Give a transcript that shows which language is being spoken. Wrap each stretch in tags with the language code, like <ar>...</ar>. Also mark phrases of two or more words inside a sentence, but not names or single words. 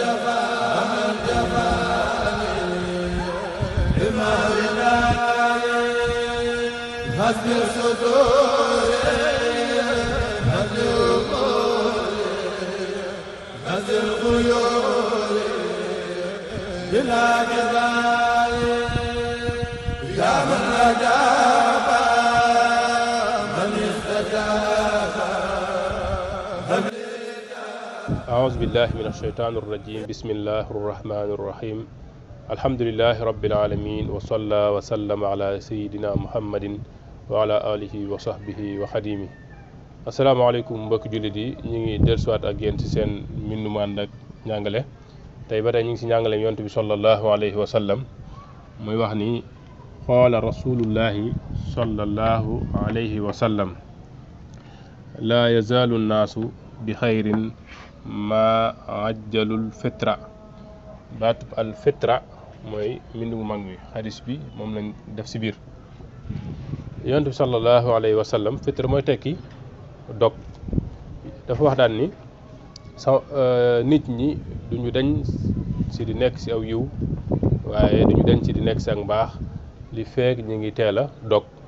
<ar>جفاني بما رداي هز الصدور هز الغيور هز الغيور بلا جبال يا من أجاب من استجاب أعوذ بالله من الشيطان الرجيم بسم الله الرحمن الرحيم الحمد لله رب العالمين وصلى وسلم على سيدنا محمد وعلى آله وصحبه وخديمه</ar> <wo>asalaamaaleykum mbokki jullit yi ñu ngi dellusiwaat ak yéen ci seen mbindu mu ànd ak njàngale tey ba tey ñu ngi si njàngale yonent bi</wo> <ar>صلى الله عليه وسلم</ar> <wo>muy wax ni</wo> <ar>قال رسول الله صلى الله عليه وسلم لا يزال الناس بخير ما عجلوا الفطر</ar> <wo>baatub al fitra mooy mbind mu mag mi xadis bi moom lañ def si biir yonent bi</wo> <ar>صلى الله عليه وسلم</ar> <wo>fitra mooy tekki dog dafa wax daan ni nit ñi duñu dañ si di nekk si aw yiw waaye duñu dañ si di nekk si ak mbaax li feek ñi ngi teel a dog</wo>